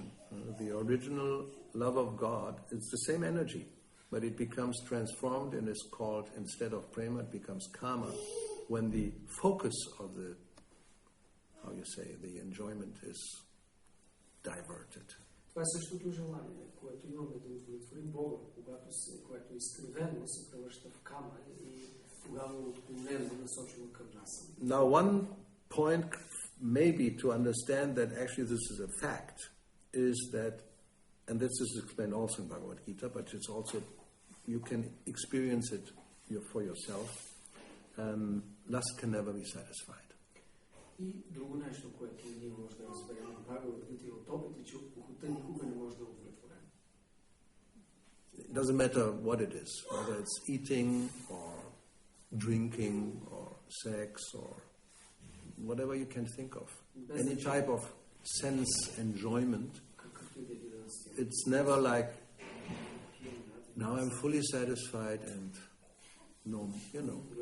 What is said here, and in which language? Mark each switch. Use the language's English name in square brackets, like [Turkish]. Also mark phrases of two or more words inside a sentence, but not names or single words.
[English] The original love of God is the same energy, but it becomes transformed and is called, instead of prema, it becomes kama, when the focus of the, how you say, the enjoyment is diverted. [Bulgarian] Това е същото желание, което имаме да удовлетворим Бога, което изкривено се превръща в кама и тогава отклонено насочено към нас. [English] Now one point maybe to understand that actually this is a fact is that and this is explained also in Bhagavad Gita, but it's also, you can experience it for yourself. Lust can never be satisfied. [Bulgarian] И друго нещо, което ние може да разберем от Бхагавад Гита и от опита, че похота никога не може да е удовлетворена. [English] It doesn't matter what it is, whether it's eating or drinking or sex or whatever you can think of. Any type of sense enjoyment. It's never like, now I'm fully satisfied and no, you know.